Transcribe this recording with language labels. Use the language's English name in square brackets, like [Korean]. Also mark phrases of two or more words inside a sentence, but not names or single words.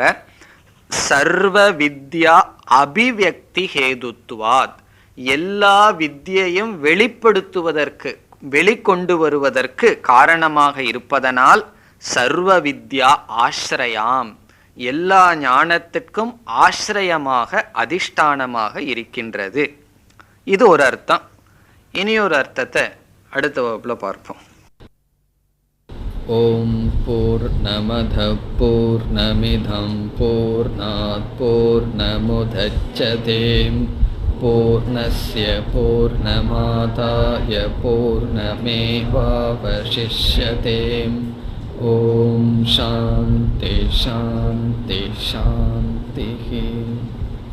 [Sanskrit] सर्व विद्या अभिव्यक्ति हेतुत्वात्, [Tamil] எல்லா வித்யையும் வெளிப்படுத்துவதற்கு வெளிக்கொண்டு வருவதற்கு காரணமாக இருப்பதனால் [Sanskrit] सर्व विद्या आश्रयाम्, [Tamil] எல்லா ஞானத்திற்கும் ஆஸ்ரயமாக அதிஷ்டானமாக இருக்கின்றது. இது ஒரு அர்த்தம். இனி ஒரு அர்த்தத்தை அடுத்த வகுப்புல பார்ப்போம். [Sanskrit] ॐ पूर्णमदः पूर्णमिदं पूर्णात् पूर्णमुदच्यते पूर्णस्य पूर्णमादाय पूर्णमेवावशिष्यते. ॐ शान्तिः शान्तिः शान्तिः.